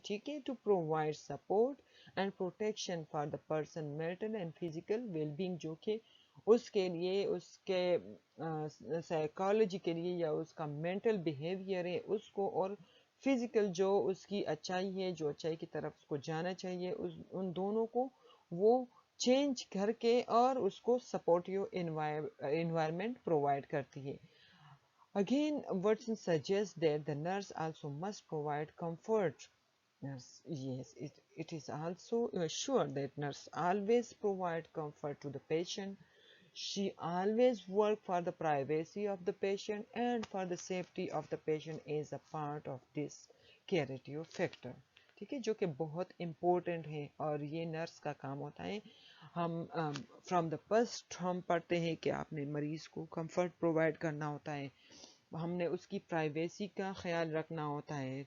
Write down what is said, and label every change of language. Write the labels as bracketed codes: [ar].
[ur] ٹھیک ہے، [en] to provide support and protection for the person mental and physical well being, [ur] جو کہ اس کے لیے اس کے سائیکالوجی کے لیے یا اس کا مینٹل بیہیویئر ہے اس کو، اور فزیکل جو اس کی اچھائی ہے، جو اچھائی کی طرف اس کو جانا چاہیے، ان دونوں کو وہ چینج کر کے اور اس کو سپورٹیو انوائرمنٹ پرووائڈ کرتی ہے. [en] Again, Watson suggests that the nurse also must provide comfort. Yes, it is also sure that nurse always provide comfort to the patient. She always work for the privacy of the patient and for the safety of the patient is a part of this curative factor. [ur] ٹھیک ہے، جو کہ بہت important ہے اور یہ nurse کا کام ہوتا ہے. ہم فرام دا فرسٹ ہم پڑھتے ہیں کہ آپ نے مریض کو کمفرٹ پرووائڈ کرنا ہوتا ہے، ہم نے اس کی پرائیویسی کا خیال رکھنا ہوتا ہے.